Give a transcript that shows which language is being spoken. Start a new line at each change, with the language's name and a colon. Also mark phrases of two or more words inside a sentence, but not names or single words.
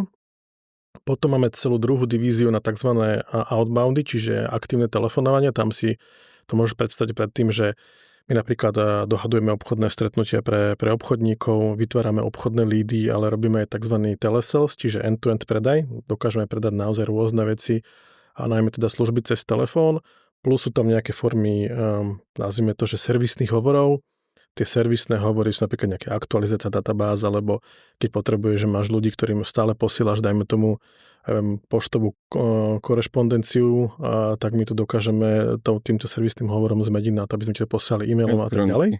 Slovak: Potom máme celú druhú divíziu na tzv. Outboundy, čiže aktívne telefonovanie. Tam si to môžeš predstaviť pred tým, že my napríklad dohadujeme obchodné stretnutia pre obchodníkov, vytvárame obchodné lídy, ale robíme aj tzv. Telesales, čiže end-to-end predaj. Dokážeme predať naozaj rôzne veci a najmä teda služby cez telefón. Plus sú tam nejaké formy, nazvime to, že servisných hovorov. Tie servisné hovory sú napríklad nejaké aktualizácia databáz, alebo keď potrebuješ, že máš ľudí, ktorým stále posílaš, dajme tomu, poštovú korešpondenciu, tak my to dokážeme týmto servisným hovorom zmeniť na to, aby sme ti to poslali e-mailom a tak ďalej.